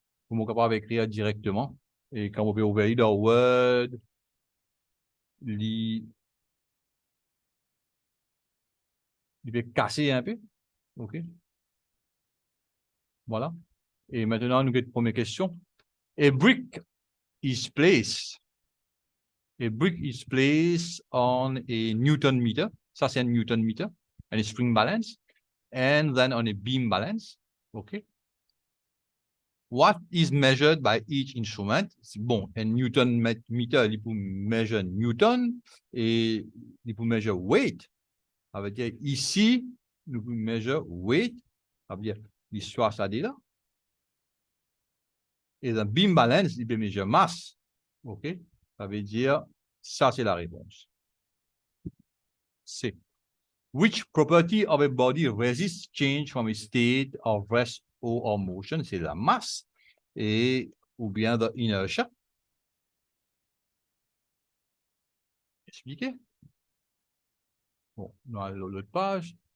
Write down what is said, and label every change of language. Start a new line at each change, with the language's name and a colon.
French: Vous êtes capable d'écrire directement. Et quand vous pouvez ouvrir dans Word, il peut casser un peu. OK. Voilà. Et maintenant, nous avons une première question.
English: A brick is placed. A brick is placed on a Newton meter.
French: Ça, c'est un Newton meter.
English: And a spring balance. And then on a beam balance. OK. What is measured by each instrument?
French: Bon, un Newton meter, il peut measure Newton et il peut
English: measure weight.
French: Ça veut dire ici, nous pouvons
English: measure weight.
French: Ça veut dire l'histoire, ça dit là. Et dans beam balance, il peut mesurer masse. OK? Ça veut dire, ça, c'est la réponse. C.
English: Which property of a body resists change from a state of rest or motion?
French: C'est la masse. Et, ou bien
English: the inertia.
French: Expliqué? Bon, dans l'autre page.